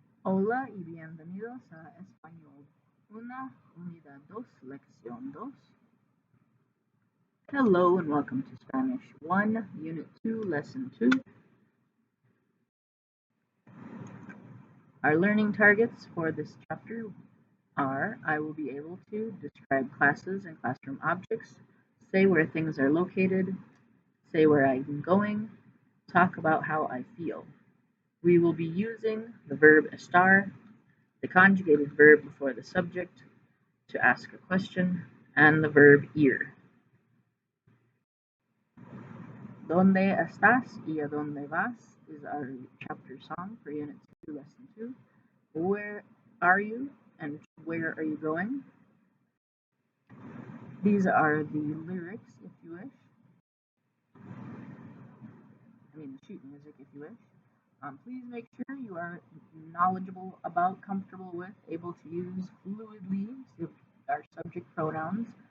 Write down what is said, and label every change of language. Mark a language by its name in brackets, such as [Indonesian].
[Spanish] Hola y bienvenidos a Español 1, Unidad 2, Lección 2. [English] Hello and welcome to Spanish 1, Unit 2, Lesson 2. Our learning targets for this chapter are: I will be able to describe classes and classroom objects, say where things are located, say where I'm going, talk about how I feel. We will be using the verb estar, the conjugated verb before the subject to ask a question, and the verb ir. [Spanish] ¿Dónde estás y a dónde vas [English] is our chapter song for Unit 2, Lesson 2. Where are you and where are you going? These are the lyrics, if you wish. I mean, the sheet music, if you wish. Please make sure you are knowledgeable about, comfortable with, able to use fluidly our subject pronouns.